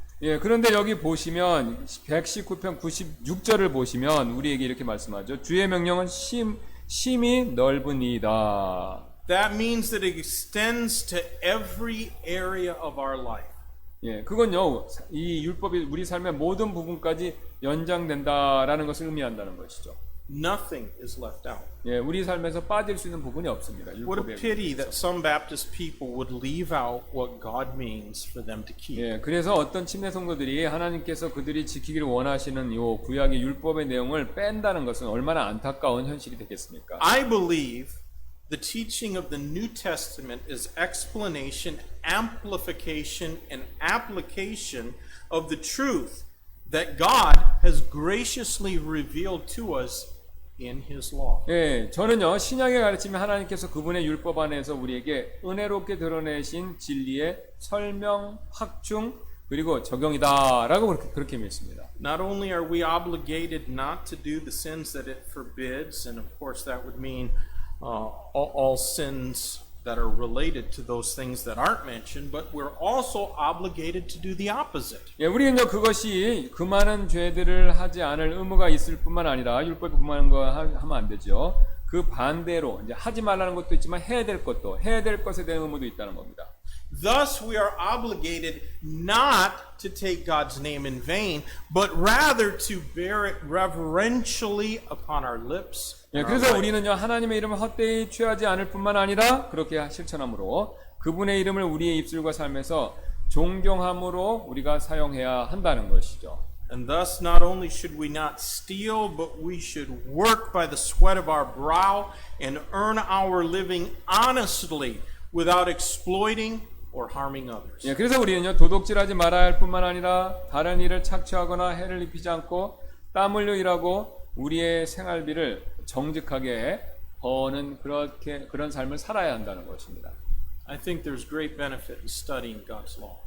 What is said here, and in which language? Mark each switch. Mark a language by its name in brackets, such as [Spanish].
[Korean] 예, 그런데 여기 보시면 119편 96절을 보시면 우리에게 이렇게 말씀하죠. 주의 명령은 심히 넓은 이다. [English] That means that it extends to every area of our life. [Korean] 예, 그건요, 이 율법이 우리 삶의 모든 부분까지 연장된다라는 것을 의미한다는 것이죠. [English] Nothing is left out. [Korean] 예, 우리 삶에서 빠질 수 있는 부분이 없습니다. [English] What a [Korean] 율법에. [English] pity that some Baptist people would leave out what God means for them to keep. [Korean] 예, 그래서 어떤 침례 성도들이 하나님께서 그들이 지키기를 원하시는 이 구약의 율법의 내용을 뺀다는 것은 얼마나 안타까운 현실이 되겠습니까? [English] I believe the teaching of the New Testament is explanation, amplification, and application of the truth that God has graciously revealed to us in His law. [Korean] 예, 저는요, 신약의 가르침이 하나님께서 그분의 율법 안에서 우리에게 은혜롭게 드러내신 진리의 설명, 확충, 그리고 적용이다라고 그렇게 믿습니다. [English] Not only are we obligated not to do the sins that it forbids, and of course that would mean all sins that are related to those things that aren't mentioned, but we're also obligated to do the opposite. [Korean] 예, 우리는요, 그것이 그 많은 죄들을 하지 않을 의무가 있을 뿐만 아니라 율법이 그만한 거 하면 안 되죠. 그 반대로 이제 하지 말라는 것도 있지만 해야 될 것에 대한 의무도 있다는 겁니다. [English] Thus, we are obligated not to take God's name in vain, but rather to bear it reverentially upon our lips. [Korean] 예, 그래서 우리는요, 하나님의 이름을 헛되이 취하지 않을 뿐만 아니라 그렇게 실천함으로 그분의 이름을 우리의 입술과 삶에서 존경함으로 우리가 사용해야 한다는 것이죠. [English] And thus, not only should we not steal, but we should work by the sweat of our brow and earn our living honestly without exploiting or harming others. [Korean] 예, 그래서 우리는요, 도둑질하지 말아야 할 뿐만 아니라 다른 일을 착취하거나 해를 입히지 않고 땀 흘려 일하고 우리의 생활비를 정직하게 버는 그런 삶을 살아야 한다는 것입니다. [English] I think there's great benefit in studying God's law.